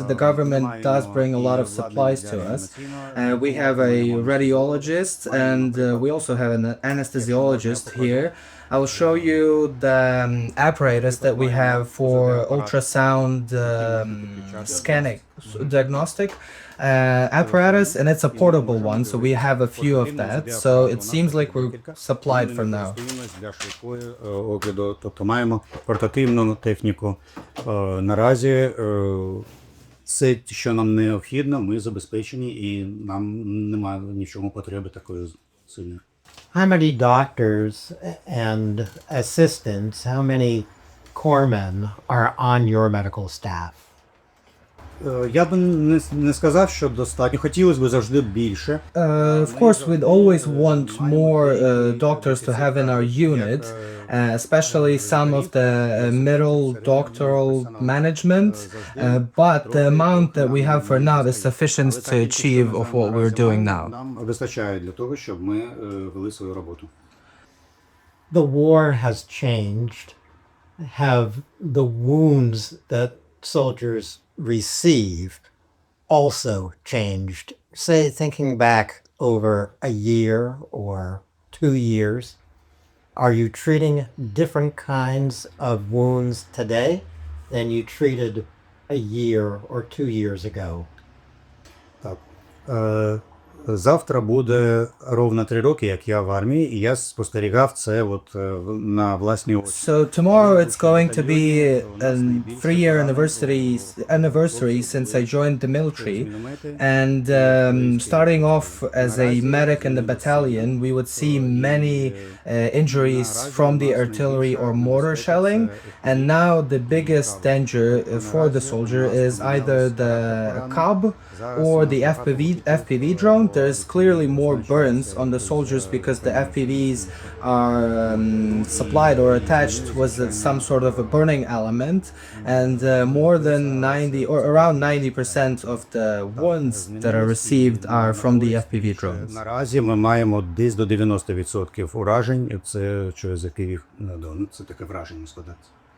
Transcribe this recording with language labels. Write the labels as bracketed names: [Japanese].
[English] The government does bring a lot of supplies to us. We have a radiologist, and we also have an anesthesiologist here. I will show you the apparatus that we have for ultrasound scanning diagnostic apparatus, and it's a portable one, so we have a few of that. So it seems like we're supplied for now. [Ukrainian] Для швидкої огляду, тобто маємо портативну техніку. Наразі все, що нам необхідно, ми забезпечені і нам немає ні в чому потреби такої сильної. [English] How many doctors and assistants, how many corpsmen are on your medical staff? [Ukrainian] Я б не сказав, що достатньо. Хотілося б завжди більше. [English] Of course, we'd always want more doctors to have in our unit, especially some of the middle doctoral management, but the amount that we have for now is sufficient to achieve of what we're doing now. [Ukrainian] Нам вистачає для того, щоб ми вели свою роботу. [English] The war has changed. Have the wounds that soldiers receive also changed? Say, thinking back over a year or 2 years, are you treating different kinds of wounds today than you treated a year or 2 years ago? [Ukrainian] Так. Завтра буде ровно 3 роки, як я в армії, і я спостерігав це от на власні очі. [English] So tomorrow it's going to be a 3-year anniversary since I joined the military, and starting off as a medic in the battalion, we would see many injuries from the artillery or mortar shelling, and now the biggest danger for the soldier is either the COB or the FPV drone. There's clearly more burns on the soldiers because the FPVs are supplied or attached with some sort of a burning element, and more than 90 or around 90% of the wounds that are received are from the FPV drones. [Ukrainian] Наразі ми маємо десь до 90% уражень. Це через які це таке враження складається.